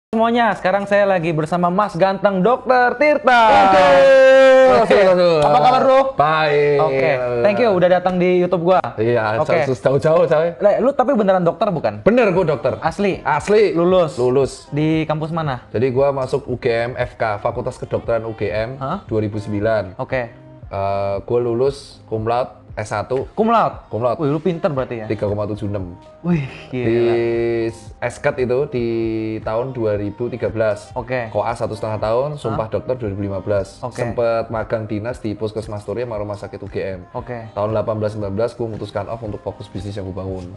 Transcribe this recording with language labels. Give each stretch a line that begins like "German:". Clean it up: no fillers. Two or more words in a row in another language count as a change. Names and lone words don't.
Indonesian: Semuanya, sekarang saya lagi bersama Mas Ganteng Dokter Tirta. Oke. Apa kabar, Bro? Baik. Oke,
English: thank you
Indonesian: udah datang di YouTube gua. Iya, Oke. jauh-jauh coy. Lu tapi beneran dokter bukan? Bener gua dokter. Asli. Asli. Lulus. Lulus. Di kampus mana? Jadi gua masuk UGM FK, Fakultas Kedokteran UGM Hah? 2009. Oke. Gua lulus
Latin: cum laude
Indonesian: S1
Latin: Cum laude. Cum laude.
Indonesian: Wih, lu pinter berarti ya? 3,76. Wih, Di gila. SKET itu di tahun 2013. Oke. Koas 1,5 tahun, sumpah dokter 2015. Oke. Sempet magang dinas di Puskesmas Turi sama Rumah Sakit UGM. Oke. Tahun 18-19 gue memutuskan off untuk fokus bisnis yang gue bangun.